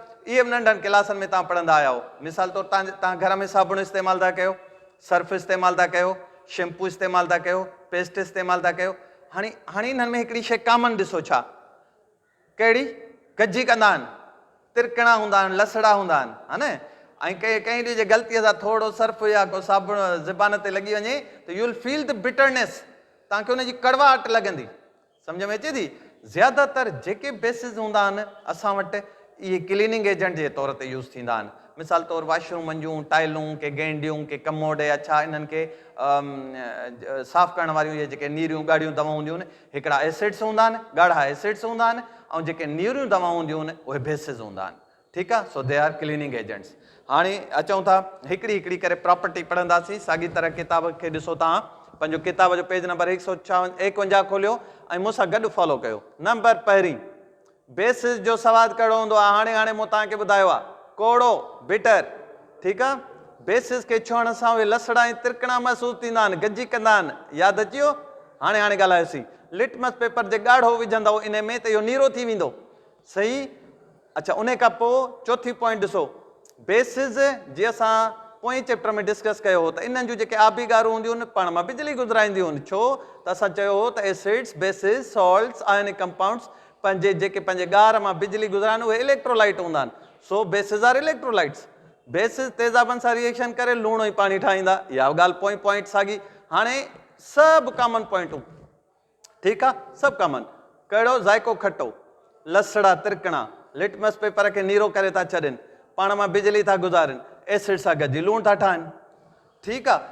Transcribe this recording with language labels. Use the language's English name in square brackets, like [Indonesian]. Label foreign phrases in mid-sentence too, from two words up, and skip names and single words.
[Sindhi] इहे बि नंढनि क्लासनि में तव्हां पढ़ंदा आया हो। मिसाल तौरु तव्हां घर में साबुण इस्तेमालु था कयो, सर्फ इस्तेमालु था कयो, शैम्पू इस्तेमालु था कयो, पेस्ट इस्तेमालु था कयो। हाणे इन्हनि में हिकिड़ी शइ कॉमन ॾिसो, छा कहिड़ी, गजी कंदा आहिनि, तिरकणा हूंदा आहिनि, लसड़ा हूंदा आहिनि, हा न। ऐं कंहिं ॾींहं जे ग़लतीअ सां थोरो सर्फ या को साबुण ज़बान ते लॻी वञे त [English] you will feel the bitterness, [Sindhi] तव्हांखे हुनजी कड़वाहट लॻंदी। सम्झ में अचे थी। ज़्यादातर जेके बेसिस हूंदा आहिनि असां वटि इहे [English] cleaning agent [Sindhi] जे तौर ते यूज़ थींदा आहिनि। मिसाल तौरु वाशरूमनि जूं टाइलूं, के गेंडियूं, के कमोड या छा, इन्हनि खे साफ़ु करण वारियूं इहे जेके नीरियूं ॻाढ़ियूं दवाऊं हूंदियूं आहिनि, हिकिड़ा एसिड्स हूंदा आहिनि, ॻाढ़ा एसिड्स हूंदा आहिनि, ऐं जेके नीरियूं दवाऊं हूंदियूं आहिनि उहे बेसिस हूंदा आहिनि। ठीकु आहे। [English] so they are cleaning agents. [Sindhi] हाणे अचूं था हिकिड़ी हिकिड़ी करे प्रॉपर्टी पढ़ंदासीं। साॻी तरह किताब खे ॾिसो, तव्हां पंहिंजो किताब जो [English] page number [Sindhi] 151 खोलियो ऐं मूंसां गॾु फॉलो कयो। नंबर पहिरीं, बेसिस जो सवादु कहिड़ो हूंदो आहे, हाणे मूं तव्हांखे ॿुधायो आहे, कोड़ो, बिटर। ठीकु आहे। बेसिस खे छुअण सां उहे लसड़ा ऐं तिरकणा महसूस थींदा आहिनि, गजी कंदा आहिनि। यादि अची वियो? हाणे ॻाल्हायोसीं। [English] litmus paper [Sindhi] जे ॻाढ़ो विझंदव इन में त इहो नीरो थी वेंदो, सही। अच्छा, उन खां पोइ चौथी पॉइंट ॾिसो, बेसिस जीअं असां पोएं चैप्टर में डिस्कस कयो हो त इन्हनि जूं जेके आबी गारूं हूंदियूं आहिनि पाण मां बिजली गुज़राईंदियूं आहिनि। छो त असां चयो हो त [English] acids, bases, salts, ionic compounds [Sindhi] पंहिंजे जेके पंहिंजे ॻार मां बिजली गुज़राइनि उहे इलेक्ट्रोलाइट हूंदा आहिनि। [English] so bases are electrolytes. [Sindhi] बेसिस तेज़ाबनि सां रिएक्शन करे लूणो ई पाणी ठाहींदा। इहा ॻाल्हि पोइ पॉइंट साॻी। हाणे सभु [English] common points, [Sindhi] ठीकु आहे, सभु कॉमन। कहिड़ो? ज़ाइको खटो, लसड़ा तिरकणा, [English] litmus paper [Sindhi] खे नीरो करे था छॾनि, पाण मां बिजली था गुज़ारनि, एसिड सां गॾिजी लूण था ठाहिनि, ठीकु आहे।